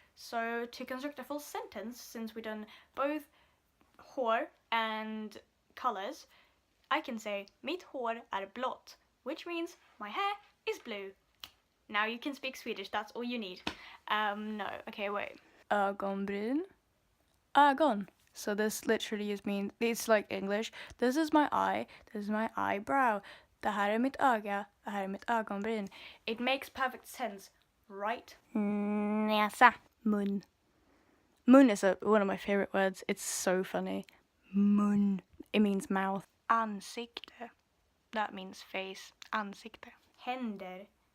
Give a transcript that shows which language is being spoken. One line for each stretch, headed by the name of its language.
English: So to construct a full sentence, since we've done both hår and colors, I can say
Swedish: mitt hår är blått,
English: which means my hair is blue. Now you can speak Swedish, that's all you need. No, okay, wait. Ögonbryn. Ögon. So this literally just means, it's like English. This is my eye, this is my eyebrow.
Swedish: Det här är mitt öga, det här är mitt ögonbryn.
English: It makes perfect sense, right? Näsa. Mun. Mun is one of my favorite words. It's so funny. Mun. It means mouth. Ansikte. That means face. Ansikte. Händer.